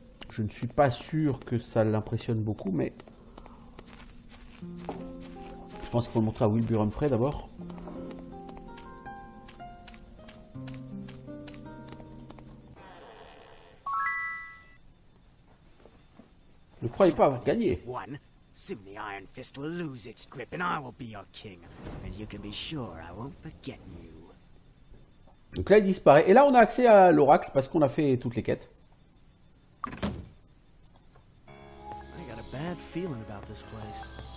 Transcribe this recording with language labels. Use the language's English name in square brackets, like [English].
[French] Je ne suis pas sûr que ça l'impressionne beaucoup, mais je pense qu'il faut le montrer à Wilbur Humphrey d'abord. Ne croyez pas avoir gagné. [English] One. Soon the Iron Fist will lose its grip and I will be your king. And you can be sure I won't forget you. [French] Donc là, il disparaît. Et là, on a accès à l'oracle parce qu'on a fait toutes les quêtes. [English] I got a bad feeling about this place.